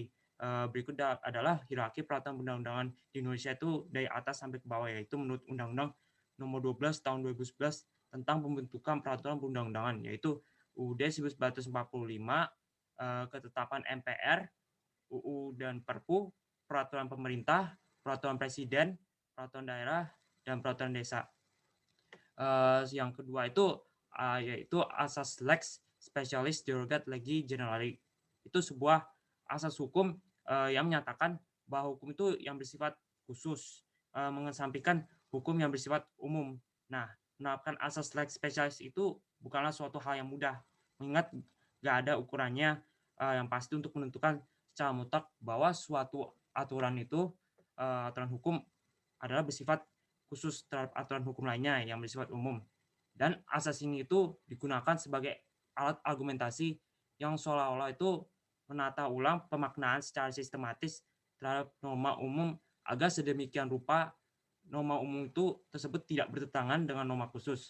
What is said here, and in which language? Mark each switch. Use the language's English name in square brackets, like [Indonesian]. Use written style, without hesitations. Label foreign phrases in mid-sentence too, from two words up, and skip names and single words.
[Indonesian] Berikut adalah hierarki peraturan perundang-undangan di Indonesia itu dari atas sampai ke bawah, yaitu menurut Undang-Undang Nomor 12 Tahun 2011 tentang pembentukan peraturan perundang-undangan, yaitu UUD 1945, ketetapan MPR, UU dan Perpu, peraturan pemerintah, peraturan presiden, peraturan daerah, dan peraturan desa. Yang kedua itu yaitu asas [Latin] lex specialis derogat legi generali. [Indonesian] Itu sebuah asas hukum yang menyatakan bahwa hukum itu yang bersifat khusus, mengesampingkan hukum yang bersifat umum. Nah, menerapkan asas [Latin] lex specialis [Indonesian] itu bukanlah suatu hal yang mudah, mengingat nggak ada ukurannya yang pasti untuk menentukan secara mutlak bahwa suatu aturan itu, aturan hukum adalah bersifat khusus terhadap aturan hukum lainnya yang bersifat umum. Dan asas ini itu digunakan sebagai alat argumentasi yang seolah-olah itu menata ulang pemaknaan secara sistematis terhadap norma umum agar sedemikian rupa norma umum itu tersebut tidak bertentangan dengan norma khusus.